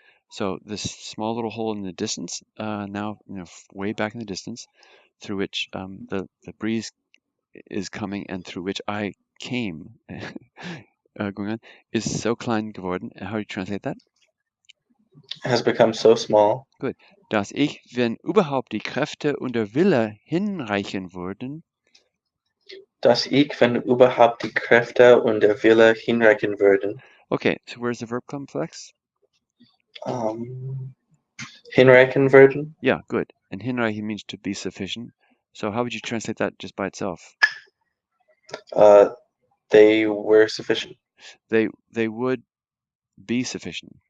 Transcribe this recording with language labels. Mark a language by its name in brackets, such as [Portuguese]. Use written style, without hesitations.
[English] So this small little hole in the distance, now way back in the distance, through which the breeze is coming, and through which I came, going on, is [German] so klein geworden. [English] How do you translate that? Has become so small. Good. [German] Dass ich, wenn überhaupt die Kräfte und der Wille hinreichen würden. Dass ich, wenn überhaupt die Kräfte und der Wille hinreichen würden. [English] Okay, so where's the verb complex? [German] Hinreichen würden? [English] Yeah, good. And hinreichen means to be sufficient. So how would you translate that just by itself? They were sufficient. They would be sufficient.